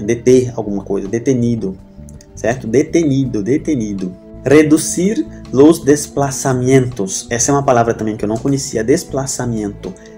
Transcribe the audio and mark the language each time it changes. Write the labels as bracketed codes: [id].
[pt] Deter alguma coisa, detenido, certo? [es] Detenido. Reducir los desplazamientos. [pt] Essa é uma palavra também que eu não conhecia, desplazamento.